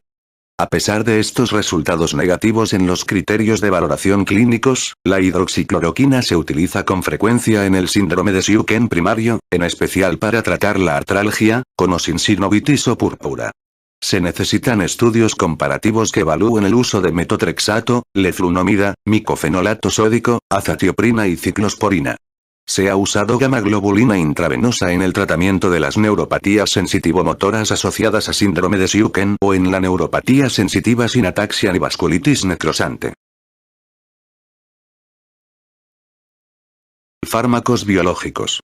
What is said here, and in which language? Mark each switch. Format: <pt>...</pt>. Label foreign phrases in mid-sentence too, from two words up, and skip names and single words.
<es>A pesar de estos resultados negativos en los criterios de valoración clínicos, la hidroxicloroquina se utiliza con frecuencia en el síndrome de Sjögren primario, en especial para tratar la artralgia, con o sin sinovitis o púrpura. Se necesitan estudios comparativos que evalúen el uso de metotrexato, leflunomida, micofenolato sódico, azatioprina y ciclosporina. Se ha usado gamma-globulina intravenosa en el tratamiento de las neuropatías sensitivo-motoras asociadas a síndrome de Sjögren o en la neuropatía sensitiva sin ataxia ni vasculitis necrosante. Fármacos biológicos.</es>